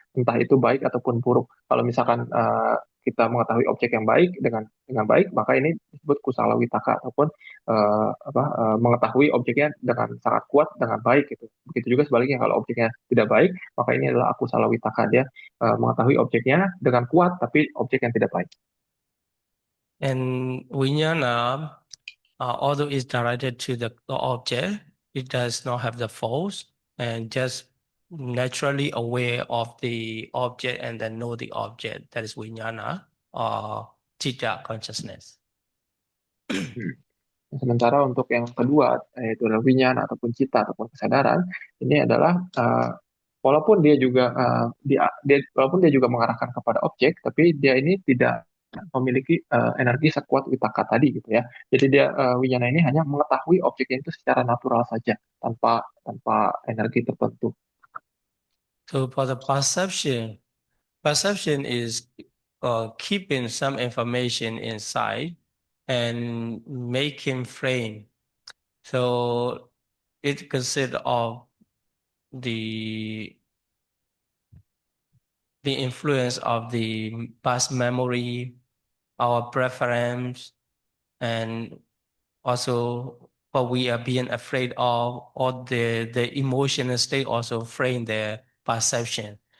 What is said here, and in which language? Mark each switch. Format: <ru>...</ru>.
<id>Entah itu baik ataupun buruk. Kalau misalkan kita mengetahui objek yang baik dengan baik, maka ini disebut kusala witaka ataupun mengetahui objeknya dengan sangat kuat dengan baik, gitu. Begitu juga sebaliknya, kalau objeknya tidak baik, maka ini adalah akusala witaka, dia mengetahui objeknya dengan kuat tapi objek yang tidak baik.</id> <en>And Vijnana, although it's directed to the object, it does not have the force and just naturally aware of the object and then know the object. That is Vijnana or Chitta consciousness.</en> <id>Sementara untuk yang kedua, yaitu adalah winyana ataupun cita ataupun kesadaran, ini adalah walaupun dia juga walaupun dia juga mengarahkan kepada objek, tapi dia ini tidak memiliki energi sekuat witaka tadi, gitu ya. Jadi dia winyana ini hanya mengetahui objeknya itu secara natural saja, tanpa energi tertentu.</id> <en>So for the perception is keeping some information inside and making frame. So it consists of the influence of the past memory, our preference, and also what we are being afraid of, or the emotional state also frame their perception.</en>